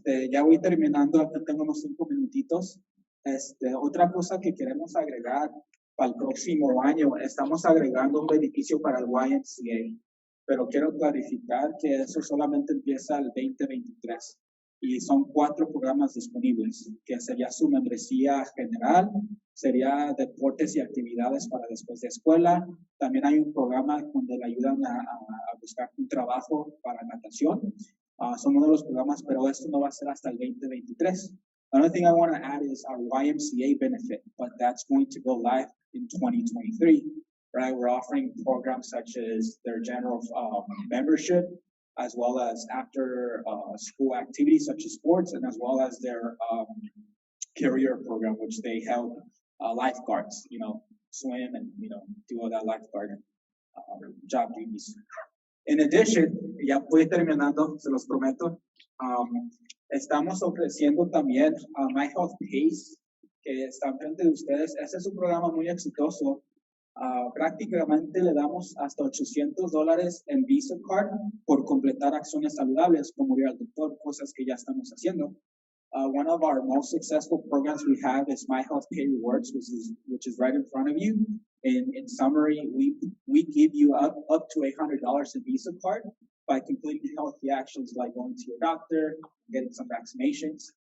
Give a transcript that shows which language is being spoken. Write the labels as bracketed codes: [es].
[es] Ya voy terminando, aquí tengo unos 5 minutitos. Otra cosa que queremos agregar para el próximo año, estamos agregando un beneficio para el YMCA, pero quiero clarificar que eso solamente empieza el 2023 y son 4 programas disponibles, que sería su membresía general, sería deportes y actividades para después de escuela. También hay un programa donde le ayudan a buscar un trabajo para natación. Son uno de los programas, pero esto no va a ser hasta el 2023. [en] Another thing I want to add is our YMCA benefit, but that's going to go live in 2023, right? We're offering programs such as their general membership, as well as after school activities such as sports, and as well as their career program, which they help lifeguards, swim and, do all that lifeguard job duties. In addition, [es] ya voy terminando, se los prometo, estamos ofreciendo también My Health Pays, que está enfrente de ustedes. Ese es un programa muy exitoso. Prácticamente le damos hasta $800 en Visa Card por completar acciones saludables, como ir al doctor, cosas que ya estamos haciendo. [en] One of our most successful programs we have is My Health Pay Rewards, which is right in front of you. In summary, we give you up to $800 in Visa Card by completing healthy actions like going to your doctor, getting some vaccinations.